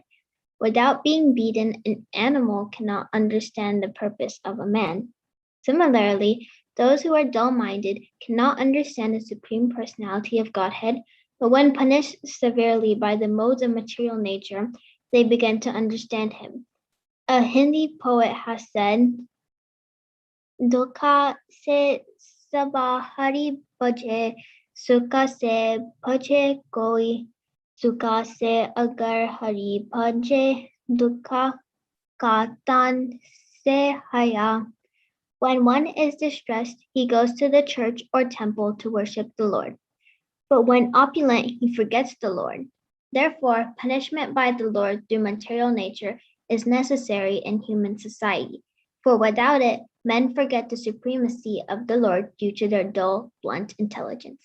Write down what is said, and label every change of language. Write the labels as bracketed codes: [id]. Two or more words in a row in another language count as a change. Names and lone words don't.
[en] Without being beaten, an animal cannot understand the purpose of a man. Similarly, those who are dull-minded cannot understand the Supreme Personality of Godhead, but when punished severely by the modes of material nature, they begin to understand him. A Hindi poet has said, [hi] दुख से सब हरि भजे, सुख से भजे कोई, सुख से अगर हरि भजे, दुख का तन से हया. [en] When one is distressed, he goes to the church or temple to worship the Lord. But when opulent, he forgets the Lord. Therefore, punishment by the Lord through material nature is necessary in human society. For without it, men forget the supremacy of the Lord due to their dull, blunt intelligence.